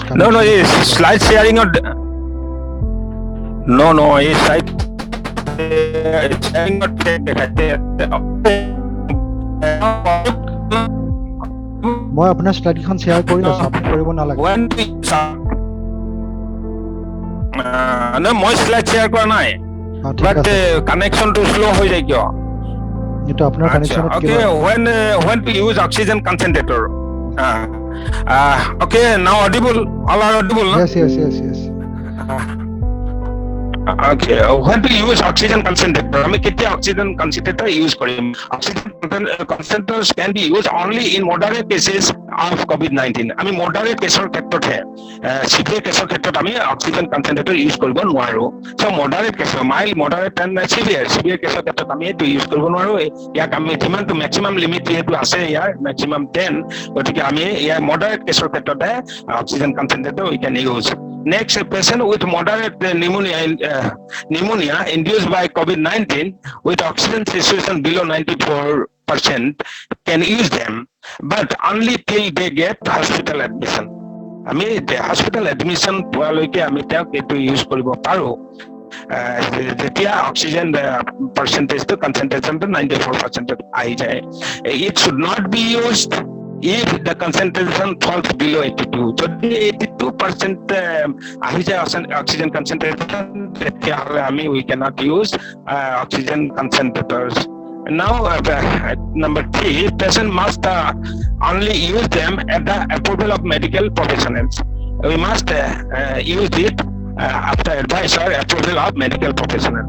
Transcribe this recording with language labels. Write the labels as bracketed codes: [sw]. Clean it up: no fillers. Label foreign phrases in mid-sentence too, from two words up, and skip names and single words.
[en] no, is slide sharing or no, is slide sharing or [as] মই আপোনাৰ স্লাইডখন শ্বেয়াৰ কৰি আছো, আপুনি কৰিব নালাগে। no, মই [en] slide share [as] কৰা নাই, বাট কানেকশনটো স্লো হৈ যায় কিয়? এইটো আপোনাৰ কানেকশনত [en] okay, when to use oxygen concentrator. Okay, now audible, all are audible, no? Yes. Okay, when to use oxygen concentrator? [as] আমি কেতিয়া [en] oxygen concentrator use [as] কৰিম? [en] Oxygen concentrators can be used only in moderate cases of COVID-19. [as] আমি moderate কেছৰ ক্ষেত্ৰতহে, severe কেছৰ ক্ষেত্ৰত আমি [en] oxygen concentrator use [as] কৰিব নোৱাৰো। So moderate কেছ, [en] mild, moderate and severe [as] কেছৰ ক্ষেত্ৰত আমি এইটো use কৰিব নোৱাৰো। ইয়াক আমি যিমানটো [en] maximum limit [as] যিহেতু আছে ইয়াৰ maximum 10, গতিকে আমি ইয়াৰ moderate কেছৰ ক্ষেত্ৰতে [en] oxygen concentrator we can use. Next, a patient with moderate pneumonia induced by COVID-19 with oxygen saturation below 94% can use them, but only till they get hospital admission. [as] আমি [en] hospital admission [as] পোৱালৈকে আমি তেওঁক এইটো ইউজ কৰিব পাৰো যেতিয়া [en] oxygen percentage concentration [as] 94% আহি যায়। [en] It should not be used if the concentration falls below 82. [as] যদি 82% আহি যায় [en] oxygen concentration, we cannot use oxygen concentrators. Now, number 3, patient must only use them at the approval of medical professionals. We must use it after advice or approval of medical professionals.